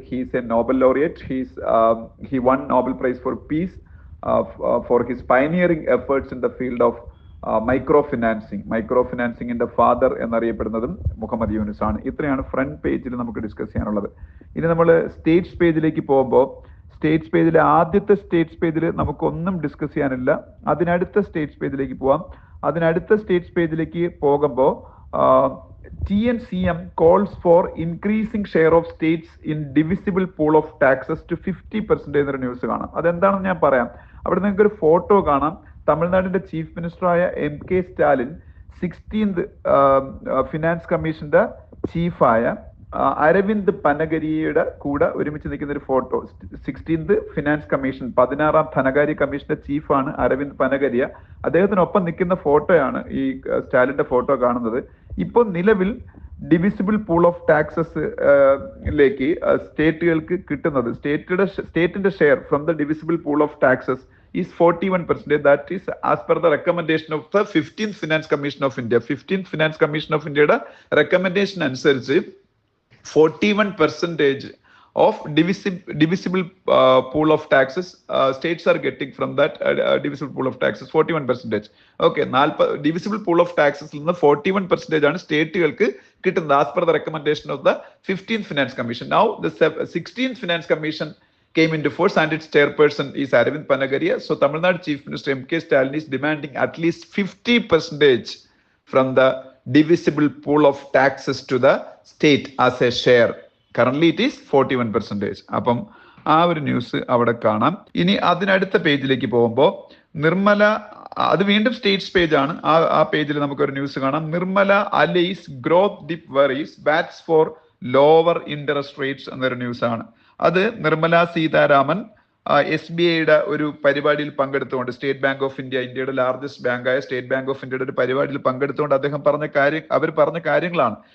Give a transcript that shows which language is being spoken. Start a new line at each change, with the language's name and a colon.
English: He's a Nobel laureate. He won Nobel prize for peace for his pioneering efforts in the field of
Malayalam: micro ഫിനാൻസിങ്ങിന്റെ father എന്നറിയപ്പെടുന്നതും Muhammad Younis ആണ്. ഇത്രയാണ് front പേജിൽ നമുക്ക് discuss ചെയ്യാനുള്ളത്. ഇനി നമ്മൾ States പേജിലേക്ക് പോകുമ്പോൾ സ്റ്റേറ്റ്സ് പേജിലെ ആദ്യത്തെ സ്റ്റേറ്റ്സ് പേജിൽ നമുക്കൊന്നും ഡിസ്കസ് ചെയ്യാനില്ല. അതിനടുത്ത സ്റ്റേറ്റ്സ് പേജിലേക്ക് പോവാം. അതിനടുത്ത സ്റ്റേറ്റ്സ് പേജിലേക്ക് പോകുമ്പോൾ
English: TNCM calls for increasing share of states in divisible pool of taxes to 50%
Malayalam: എന്നൊരു ന്യൂസ് കാണാം. അതെന്താണെന്ന് ഞാൻ പറയാം. അവിടെ നിങ്ങൾക്ക് ഒരു ഫോട്ടോ കാണാം. തമിഴ്നാടിന്റെ chief മിനിസ്റ്ററായ MK Stalin 16th finance കമ്മീഷന്റെ ചീഫായ അരവിന്ദ് പനഗരിയുടെ കൂടെ ഒരുമിച്ച് നിൽക്കുന്ന ഒരു ഫോട്ടോ. 16th ഫിനാൻസ് കമ്മീഷൻ, 16ാം ധനകാര്യ കമ്മീഷന്റെ ചീഫാണ് അരവിന്ദ് പനഗരിയ. അദ്ദേഹത്തിനൊപ്പം നിൽക്കുന്ന ഫോട്ടോയാണ് ഈ സ്റ്റാലിന്റെ ഫോട്ടോ കാണുന്നത്. ഇപ്പോൾ നിലവിൽ ഡിവിസിബിൾ പൂൾ ഓഫ് ടാക്സസ് ലേക്ക് സ്റ്റേറ്റുകൾക്ക് കിട്ടുന്നത്, സ്റ്റേറ്റിന്റെ share from the divisible pool of taxes is 41%.
English: That is as per the recommendation of the 15th Finance Commission of India. 15th Finance Commission of India recommendation അനുസരിച്ച് 41% of divisible pool of taxes states are getting from that divisible pool of taxes. 41%. Okay, divisible pool of taxes
Malayalam: നിന്ന് 41% ആണ് സ്റ്റേറ്റുകൾക്ക് കിട്ടുന്നത്
English: as per the recommendation of the 15th Finance Commission. Now the 16th Finance Commission came into force and its chairperson is Arvind Panagaria. So Tamil Nadu Chief Minister MK Stalin is demanding at least 50% from the divisible pool of taxes to the state as a share. Currently it is 41%.
Malayalam: അപ്പം ആ ഒരു news അവിടെ കാണാം. ഇനി അതിനടുത്ത പേജിലേക്ക് പോകുമ്പോൾ നിർമ്മല, അത് വീണ്ടും സ്റ്റേറ്റ്സ് പേജ് ആണ്. ആ പേജിൽ നമുക്കൊരു ന്യൂസ് കാണാം.
English: Nirmala allays growth dip worries bats for lower interest rates
Malayalam: എന്നൊരു ന്യൂസ് ആണ്. അത് നിർമ്മല സീതാരാമൻ SBIയുടെ ഒരു പരിപാടിയിൽ പങ്കെടുത്തുകൊണ്ട്, സ്റ്റേറ്റ് ബാങ്ക് ഓഫ് ഇന്ത്യ, ഇന്ത്യയുടെ ലാർജസ്റ്റ് ബാങ്കായ സ്റ്റേറ്റ് ബാങ്ക് ഓഫ് ഇന്ത്യയുടെ ഒരു പരിപാടിയിൽ പങ്കെടുത്തുകൊണ്ട് അവർ പറഞ്ഞ കാര്യങ്ങളാണ്.